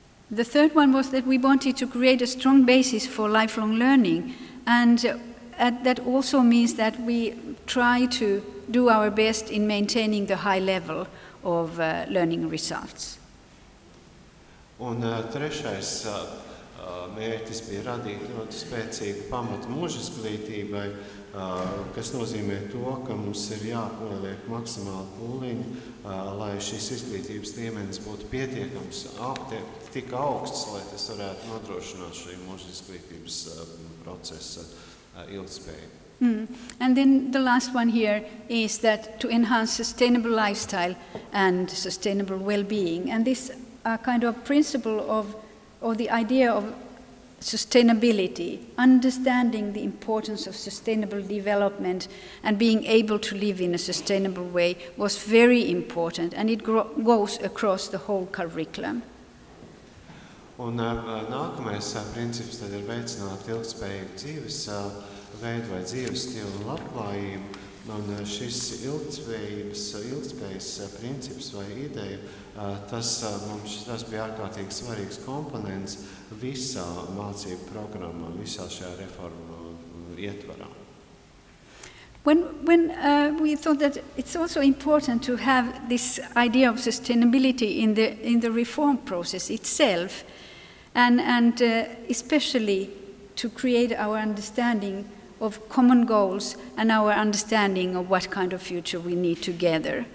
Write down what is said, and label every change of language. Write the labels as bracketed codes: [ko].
[en] The third one was that we wanted to create a strong basis for lifelong learning, and that also means that we try to do our best in maintaining the high level of learning results. [lv] Un trešais mērķis bija radīt ļoti spēcīgu pamatu mūža izglītībai, kas nozīmē to, ka mums ir jāpieliek maksimāli pūliņi, lai šīs izglītības līmenis būtu pietiekams, tik augsts, lai tas varētu nodrošināt šī mūža izglītības procesa ilgtspēju. [en] And then the last one here is that to enhance sustainable lifestyle and sustainable well-being. And this kind of principle or the idea of sustainability, understanding the importance of sustainable development and being able to live in a sustainable way was very important, and it goes across the whole curriculum. [lv] Un nākamais princips tad ir veicināt ilgtspējīgu dzīves veidu vai dzīves stilu un labklājību. Un šis ilgtspējas princips vai ideja, tas bija ārkārtīgi svarīgs komponents visā mācību programmā, visā šajā reformu ietvarā. [en] When we thought that it's also important to have this idea of sustainability in the reform process itself, and especially to create our understanding of common goals and our understanding of what kind of future we need together.